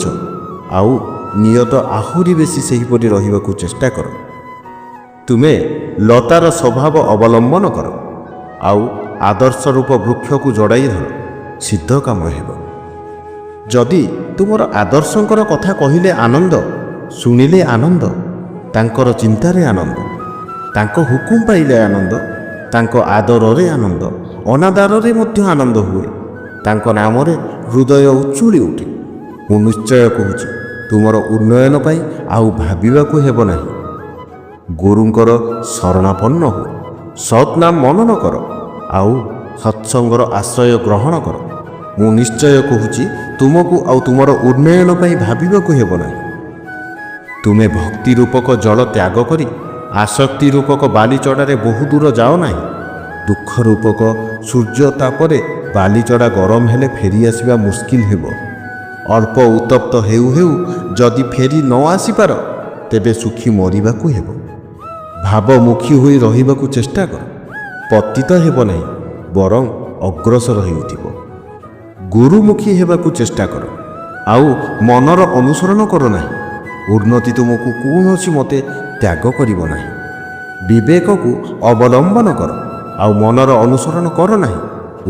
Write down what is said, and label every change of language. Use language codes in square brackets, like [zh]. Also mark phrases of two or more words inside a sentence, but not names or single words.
[or] ଆଉ ନିୟତ ଆହୁରି ବେଶୀ ସେହିପରି ରହିବାକୁ ଚେଷ୍ଟା କର। ତୁମେ ଲତାର ସ୍ୱଭାବ ଅବଲମ୍ବନ କର, ଆଉ ଆଦର୍ଶ ରୂପ ବୃକ୍ଷ କୁ ଜଡ଼ାଇ ଧର, ସିଦ୍ଧ କାମ ହେବ। ଯଦି ତୁମର ଆଦର୍ଶଙ୍କର କଥା କହିଲେ ଆନନ୍ଦ, ଶୁଣିଲେ ଆନନ୍ଦ, ତାଙ୍କର ଚିନ୍ତାରେ ଆନନ୍ଦ, ତାଙ୍କୁ ହୁକୁମ ପାଇଲେ ଆନନ୍ଦ, ତାଙ୍କୁ ଆଦରରେ ଆନନ୍ଦ, ଅନାଦରରେ ମଧ୍ୟ ଆନନ୍ଦ ହୁଏ, ତାଙ୍କୁ ନାମରେ ହୃଦୟ ଉଚ୍ଛୁଳି ଉଠେ। ମୁଁ ନିଶ୍ଚୟ କହୁଛି ତୁମର ଉନ୍ନୟନ ପାଇଁ ଆଉ ଭାବିବାକୁ ହେବ ନାହିଁ। ଗୁରୁଙ୍କର ଶରଣାପନ୍ନ ହୁଅ, ସତ୍‌ନାମ ମନନ କର, ଆଉ ସତ୍ସଙ୍ଗର ଆଶ୍ରୟ ଗ୍ରହଣ କର। ମୁଁ ନିଶ୍ଚୟ କହୁଛି ତୁମକୁ ଆଉ ତୁମର ଉନ୍ନୟନ ପାଇଁ ଭାବିବାକୁ ହେବ ନାହିଁ। ତୁମେ ଭକ୍ତି ରୂପକ ଜଳ ତ୍ୟାଗ କରି ଆସକ୍ତି ରୂପକ ବାଲିଚଡ଼ାରେ ବହୁ ଦୂର ଯାଅ ନାହିଁ। ଦୁଃଖ ରୂପକ ସୂର୍ଯ୍ୟ ତାପରେ ବାଲିଚଡ଼ା ଗରମ ହେଲେ ଫେରି ଆସିବା ମୁସ୍କିଲ ହେବ। ଅଳ୍ପ ଉତ୍ତପ୍ତ ହେଉ ହେଉ ଯଦି ଫେରି ନ ଆସିପାର, ତେବେ ଶୁଖି ମରିବାକୁ ହେବ। ଭାବମୁଖୀ ହୋଇ ରହିବାକୁ ଚେଷ୍ଟା କର, ପତିତ ହେବ ନାହିଁ, ବରଂ ଅଗ୍ରସର ହେଉଥିବ। ଗୁରୁମୁଖୀ ହେବାକୁ ଚେଷ୍ଟା କର, ଆଉ ମନର ଅନୁସରଣ କର ନାହିଁ। ଉନ୍ନତି ତୁମକୁ କୌଣସି ମତେ ତ୍ୟାଗ କରିବ ନାହିଁ। ବିବେକ କୁ ଅବଲମ୍ବନ କର, ଆଉ ମନର ଅନୁସରଣ କର ନାହିଁ।